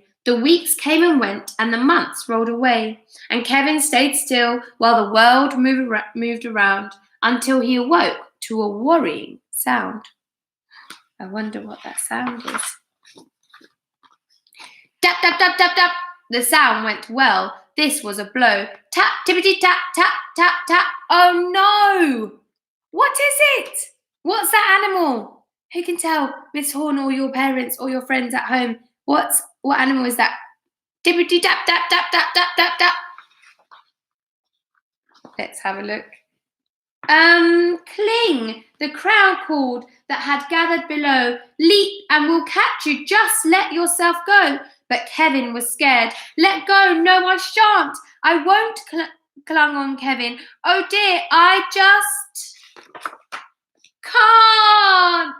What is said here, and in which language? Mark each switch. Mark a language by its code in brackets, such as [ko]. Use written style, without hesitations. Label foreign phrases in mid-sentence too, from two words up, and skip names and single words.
[en] The weeks came and went, and the months rolled away, and Kevin stayed still while the world moved around until he awoke to a worrying sound. I wonder what that sound is. Tap, tap, tap, tap, tap. The sound went well. This was a blow. Tap, tippity, tap, tap, tap, tap. Oh no! What is it? What's that animal? Who can tell, Miss Horn, or your parents, or your friends at home? What animal is that? Tippity, tap, tap, tap, tap, tap, tap, tap. Let's have a look. Cling, the crowd called that had gathered below. Leap and we'll catch you, just let yourself go. But Kevin was scared. Let go, no, I shan't. I won't clung on Kevin. Oh dear, I just can't.